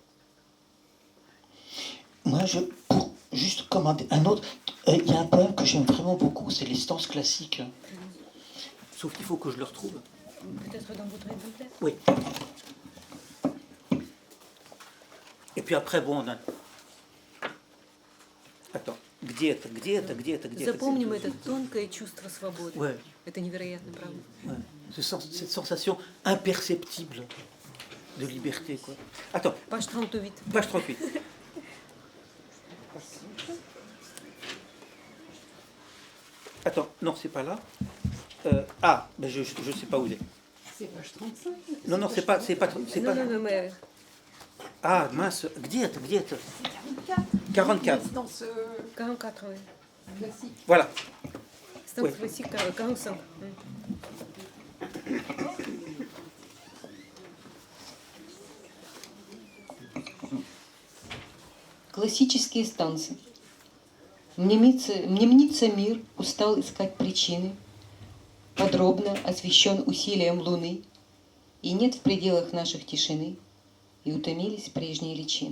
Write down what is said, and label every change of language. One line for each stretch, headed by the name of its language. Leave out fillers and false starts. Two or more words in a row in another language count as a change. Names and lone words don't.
French: Moi, pour juste commander un autre, il y a un poème que j'aime vraiment beaucoup, c'est les stances classiques. Sauf qu'il faut que je le retrouve. Peut-être dans votre exemplaire. Oui. Et puis après, bon, on a... Attends.
Russian: Где-то. Запомним это тонкое чувство свободы.
French: Ouais.
Russian: Это невероятно, правда?
French: Ouais. Cette sensation imperceptible de liberté, quoi. Attends. Page 38. Page 38. Attends, non, c'est pas là. Ben je sais pas où il est. C'est page 35. Non, c'est pas. Non, mais... Ah, mince,
Russian: где это, где это? 44.
French: Dans ce 44, oui. classique. Voilà. C'est un Oui. classique 45.
Russian: Классические станции. Мне мнится мир, устал искать причины, подробно освещен усилием луны, и нет в пределах наших тишины, и утомились прежние личины.